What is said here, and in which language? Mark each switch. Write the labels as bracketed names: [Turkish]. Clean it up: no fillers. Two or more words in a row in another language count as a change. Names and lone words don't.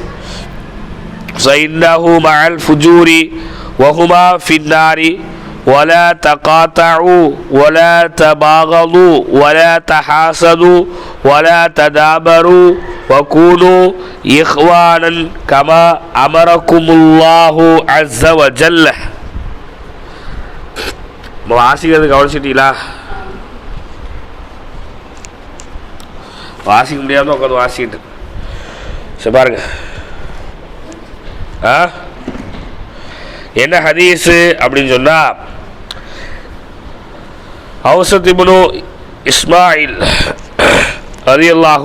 [Arabic] فإنه مع الفجور وهما في النار ولا تقاطعوا ولا تباغضوا ولا تحاسدوا ولا تدابروا وكونوا إخوانا كما أمركم الله عز وجل. [Tamil] வாசிக்கிறது கவனிச்சிட்டீங்களா? வாசிக்க முடியாம உட்காந்து வாசிக்கிட்டு சரி பாருங்க. என்ன ஹதீஸு அப்படின்னு சொன்னா, அவுஸத் இப்னு இஸ்மாயில் ரலியல்லாஹு